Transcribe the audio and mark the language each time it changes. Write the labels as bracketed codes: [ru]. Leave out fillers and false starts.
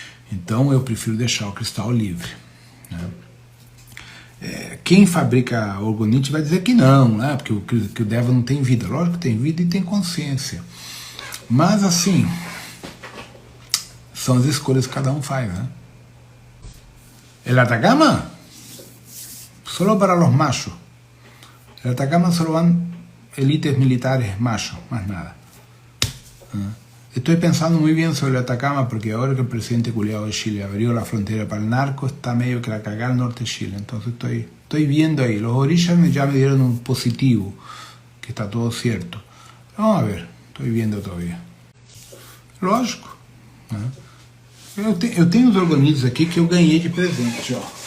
[pt] Então eu prefiro deixar o cristal livre. Né? Quem fabrica orgonite vai dizer que não, né? Porque o deva não tem vida. Lógico que tem vida e tem consciência. Mas assim, são as escolhas que cada um faz, né? [es] El Atacama, solo para los machos. El Atacama solo van élites militares machos, más nada. Estoy pensando muy bien sobre el Atacama porque ahora que el presidente culiao de Chile abrió la frontera para el narco, está medio que la cagada al norte de Chile. Entonces estoy viendo ahí. Los orillas ya me dieron un positivo, que está todo cierto. Vamos a ver, estoy viendo todavía. [pt] Lógico. Né? Eu tenho os orgonites aqui que eu ganhei de presente, ó.